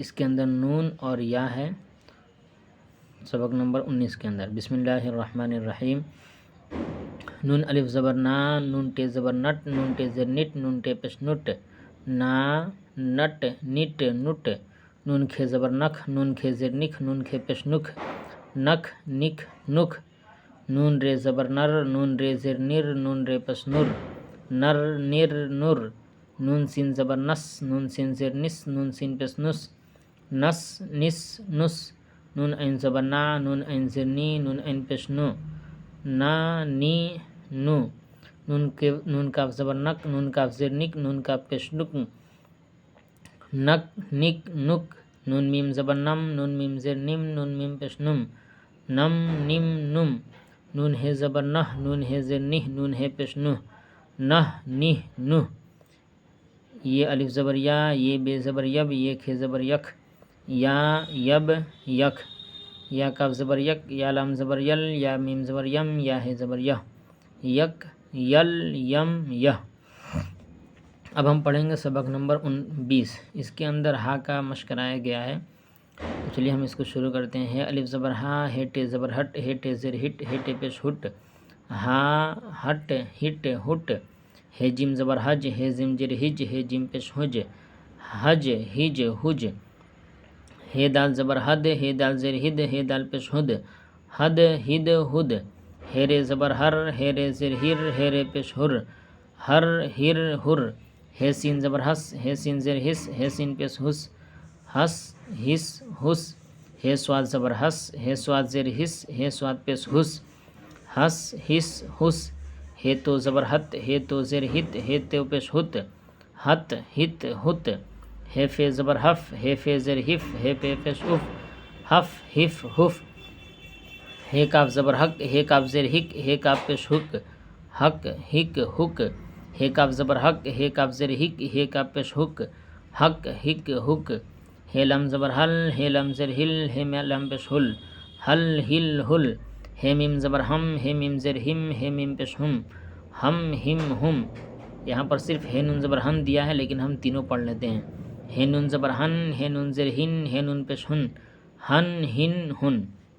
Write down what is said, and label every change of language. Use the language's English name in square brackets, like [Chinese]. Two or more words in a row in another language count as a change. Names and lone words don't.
[Urdu] اس کے اندر نون اور یا ہے سبق نمبر 19 کے اندر۔ [Arabic] بسم اللہ الرحمن الرحیم۔ [Urdu] نون الف زبر نا، نون ٹے زبر نٹ، نون ٹے زر نٹ، نون ٹے پیش نٹ، نا نٹ نٹ نٹ، نون کھے زبر نکھ، نون کھے زر نکھ، نون کھے پیش نکھ، نکھ نکھ نکھ، نون رے زبر نر، نون رے زر نر، نون رے پیش نر، نر نر نر، نون سین زبر نس، نون سین زر نس، نون سین پیش نس، نس نس نس، نون عین زبر نا، نون عین زر نی، نون عین پیش نو، نا نی نو، نون کاف زبر نک، نون کاف زر نک، نون کاف پیش نک، نک نک نک، نون میم زبر نم، نون میم زر نم، نون میم پیش نم، نم نم نم، نون ہے زبر نہ، نون ہے زر نہ، نون ہے پیش نہ، نہ نہ نہ، یہ الف زبر یا، یہ بے زبر یب، یہ کھے زبر یک، یا یب یک، یا کاف زبر یک، یا لام زبر یل، یا میم زبر یم، یا ہے زبر یہ، یک یل یم یہ۔ اب ہم پڑھیں گے سبق نمبر 20۔ اس کے اندر ہا کا مشق کرایا گیا ہے۔ تو چلیے ہم اس کو شروع کرتے ہیں۔ ہے الف زبر ہا، ہے ٹے زبر ہٹ، ہے ٹے زر ہٹ، ہے ٹے پیش ہٹ، ہا ہٹ ہٹ ہٹ، ہے جیم زبر حج، ہے جیم زر ہج، ہے جیم پیش حج، حج ہج حج، ہے دال زبر حد، ہے دال زر ہد، ہے دال پیش ہد، حد ہد ہد، ہے رے زبر ہر، ہے رے زر ہر، ہے رے پیش ہر، ہر ہر ہر، ہے سین زبر ہس، ہے سین زر ہس، ہے سین پیش ہس، ہس ہس ہس، ہے سواد زبر ہس، ہے سواد زر ہس، ہے سواد پیش ہس، ہس ہس ہس، ہے تو زبر ہت، ہے تو زر ہت، ہے تو پیش ہت، ہت ہت ہت، ہے فے زبر ہف، ہے فے زر ہف، ہے پے پیش اف، ہف ہف ہف، ہے کاف زبر حق، ہے کاف زر ہک، ہے کاف پیش حک، حق ہک حک، ہے کاف زبر حق، ہے کاف زر ہک، ہے کاف پیش حک، حق ہک حک، ہے لام زبر حل، ہے لام زر ہل، ہے لام پیش ہل، حل ہل ہل، ہے میم زبر ہم، ہے میم زر ہم، ہے میم پیش ہم، ہم ہم ہم۔ یہاں پر صرف ہے نون زبر ہن دیا ہے، لیکن ہم تینوں پڑھ لیتے ہیں۔ ہے نون زبر ہن، ہے نون زر ہن، ہے نون پیش ہن، ہن ہن ہن،